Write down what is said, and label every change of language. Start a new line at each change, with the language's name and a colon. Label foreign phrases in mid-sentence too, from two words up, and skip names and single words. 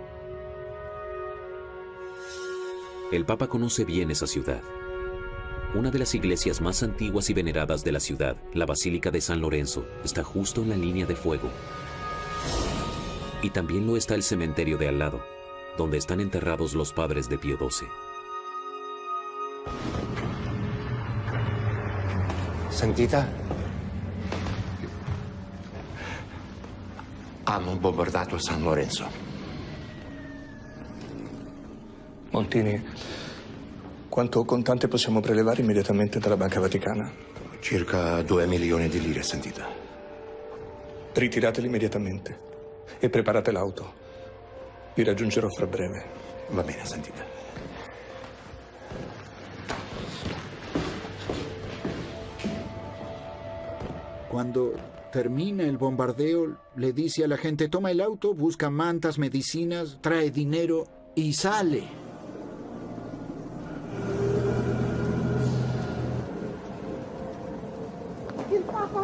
Spanish: El Papa conoce bien esa ciudad. Una de las iglesias más antiguas y veneradas de la ciudad, la Basílica de San Lorenzo, está justo en la línea de fuego. Y también lo está el cementerio de al lado, donde están enterrados los padres de Pío XII.
Italian: Santità, hanno bombardato San Lorenzo. Montini, quanto contante possiamo prelevare immediatamente dalla Banca Vaticana? Circa 2 milioni di lire, sentita. Ritirateli immediatamente e preparate l'auto. Vi raggiungerò fra breve. Va bene, sentita.
Spanish: Cuando termina el bombardeo, le dice a la gente, toma el auto, busca mantas, medicinas, trae dinero y sale.
Italian: Il Papa!